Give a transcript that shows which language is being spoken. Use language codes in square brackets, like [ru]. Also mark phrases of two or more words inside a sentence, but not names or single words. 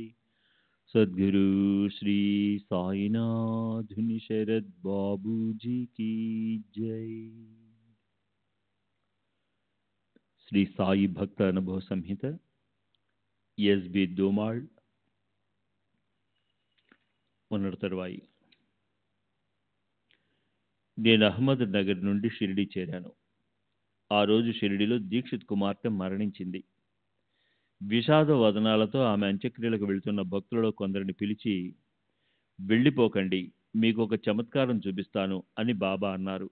[hi] सद्गुरु श्री साईनाथ शरद बाबू जी की जय। श्री साई भक्त अनुभव संहित एस.बी. [te] दोमाल పునరుతరువాయి. నేను అహ్మద్ నగర్ నుండి షిరిడి చేరాను. ఆ రోజు షిరిడిలో దీక్షిత్ కుమార్తె మరణించింది. విషాద వదనాలతో ఆమె అంత్యక్రియలకు వెళ్తున్న భక్తులలో కొందరిని పిలిచి, వెళ్ళిపోకండి, మీకు ఒక చమత్కారం చూపిస్తాను అని బాబా అన్నారు.